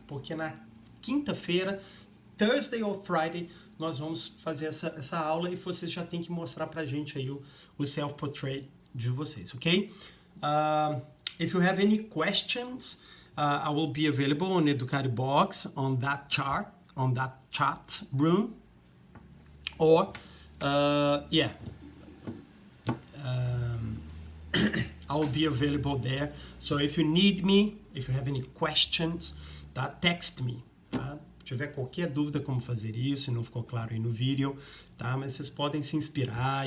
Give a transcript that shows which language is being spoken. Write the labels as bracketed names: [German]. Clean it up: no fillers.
[Portuguese] Porque na quinta-feira, [English] Thursday or Friday, [Portuguese] nós vamos fazer essa aula e vocês já tem que mostrar pra gente aí o self-portrait de vocês, ok? [English] If you have any questions, I will be available on Educare Box on that chat room, or I will be available there. So if you need me, if you have any questions, [Portuguese] tá? [English] Text me, [Portuguese] tá? Se tiver qualquer dúvida como fazer isso, não ficou claro aí no vídeo, tá? Mas vocês podem se inspirar.